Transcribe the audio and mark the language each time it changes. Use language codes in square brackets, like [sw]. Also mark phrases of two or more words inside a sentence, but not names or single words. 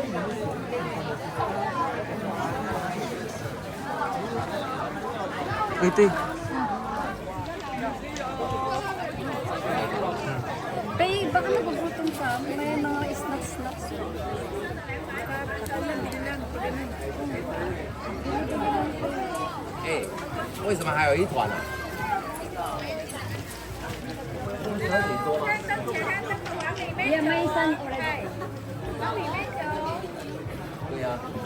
[tl] Ito eh. Kaya baka nagugutom ka. May mga snacks-snacks. [zh] 哎，为什么还有一团呢、 [tl] Yeah, may isang already. [zh] 对呀、